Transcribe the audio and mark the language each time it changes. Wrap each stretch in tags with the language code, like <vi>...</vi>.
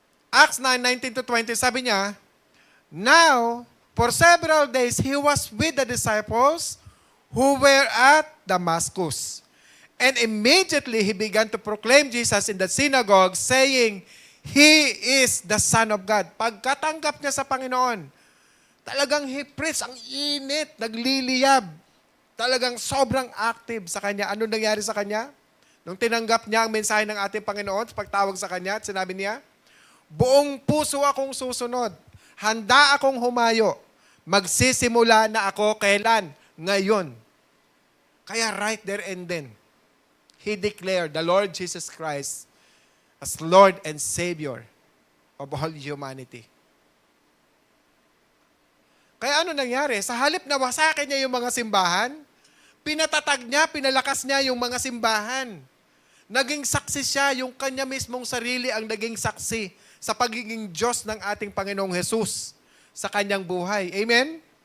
<en>Acts 9:19-20,</en> <tl>sabi niya,</tl> <en>now, for several days, he was with the disciples who were at Damascus. And immediately, he began to proclaim Jesus in the synagogue, saying, He is the Son of God.</en> <tl>Pagkatanggap niya sa Panginoon, talagang</tl> <en>he preached,</en> <tl>ang init, nagliliyab. Talagang sobrang active sa kanya. Ano nangyari sa kanya? Nung tinanggap niya ang mensahe ng ating Panginoon, pagtawag sa kanya, at sinabi niya, buong puso akong susunod. Handa akong humayo. Magsisimula na ako kailan? Ngayon.</tl> <en>Kaya right there and then, he declared the Lord Jesus Christ as Lord and Savior of all humanity.</en> <tl>Kaya ano nangyari? Sa halip na wasakin niya yung mga simbahan, pinatatag niya, pinalakas niya yung mga simbahan. Naging saksi siya, yung kanya mismong sarili ang naging saksi sa pagiging Diyos ng ating Panginoong Jesus sa kanyang buhay. Amen?</tl>